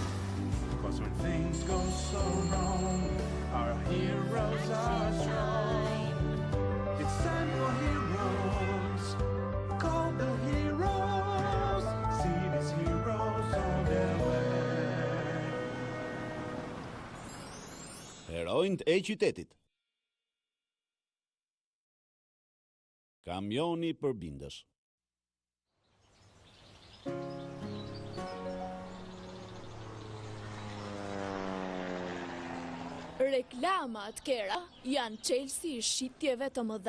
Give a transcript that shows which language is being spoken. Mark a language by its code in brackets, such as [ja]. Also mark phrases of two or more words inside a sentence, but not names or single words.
[en] 'Cause when things go so wrong, our heroes are strong. It's time for heroes, call the heroes, see these heroes on their way. [sq] Heronjt e qytetit. Kamioni për bindës. Reklamat, Kera, janë çelësi i shitjeve të mëdha.